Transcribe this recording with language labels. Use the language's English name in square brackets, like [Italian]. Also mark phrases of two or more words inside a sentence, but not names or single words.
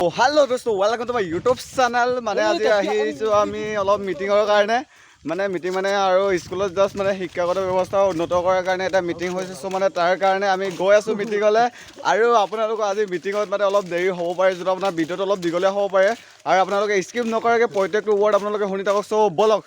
[Hindi] हेलो दोस्तों [English] welcome to my YouTube channel [Assamese] माने आज আমি অলপ মিটিংৰ কাৰণে মানে মিটিং মানে আৰু স্কুলত জাস্ট মানে শিক্ষাগত ব্যৱস্থা উন্নত কৰাৰ কাৰণে এটা মিটিং হৈছে সো মানে তাৰ কাৰণে আমি গৈ আছো মিটিংলৈ আৰু আপোনালোক আজি মিটিংত মানে অলপ দেৰি হ'ব পাৰে যদি আপোনাৰ ভিডিওটো অলপ দীঘলীয়া হ'ব পাৰে আৰু আপোনালোকে স্কিপ নকৰাকৈ প্ৰত্যেকটো ৱৰ্ড আপোনালোকে শুনি থাকক সো বলক